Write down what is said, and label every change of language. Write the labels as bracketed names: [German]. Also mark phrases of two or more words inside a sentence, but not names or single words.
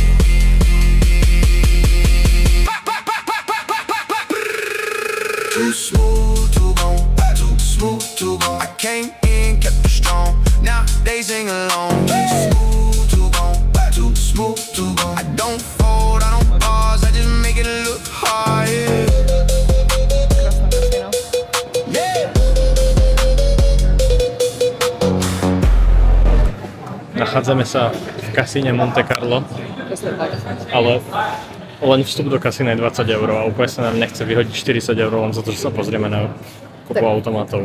[English] Too smooth, too gone. Too smooth, too gone. I came in, kept it strong. Nowadays sing along. Too smooth, too gone. Too smooth, too gone. I don't fold, I don't pause, I just make it look hard. Yeah. [Slovak] Krásna kasína. Nachádzame sa v kasíne Monte Carlo, Presne tak. ale len vstup do kasína je 20 € a úplne sa nám nechce vyhodiť 40 € len za to, že sa pozrieme na kopu automatov.